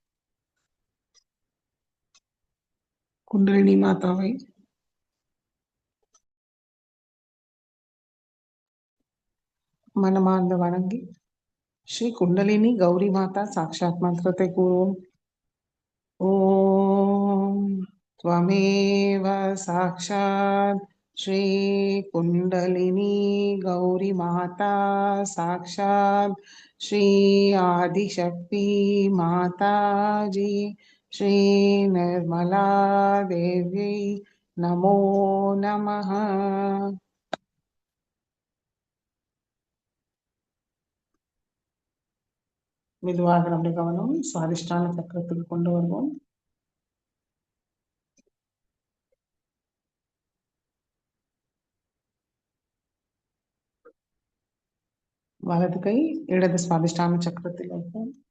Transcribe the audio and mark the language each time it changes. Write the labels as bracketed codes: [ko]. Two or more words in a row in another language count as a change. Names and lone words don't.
[ta] குண்டலினி மாதாவை மனமார்ந்து வணங்கி ஸ்ரீ குண்டலினி கௌரி மாதா சாட்சாத் மந்திரத்தை கூறுவோம். [sa] ஓம் त्वमेव साक्षात् श्री कुंडलिनी गौरी माता साक्षात् श्री आदिशक्ति माता जी श्री निर्मला देवी नमो नमः. [ta] மெதுவாக நம்முடைய கவனம் சுவாதிஷ்டான சக்கரத்துக்கு கொண்டு வருவோம். வலது கை இடது சுவாதிஷ்டான சக்கரத்தில் வைப்போம்.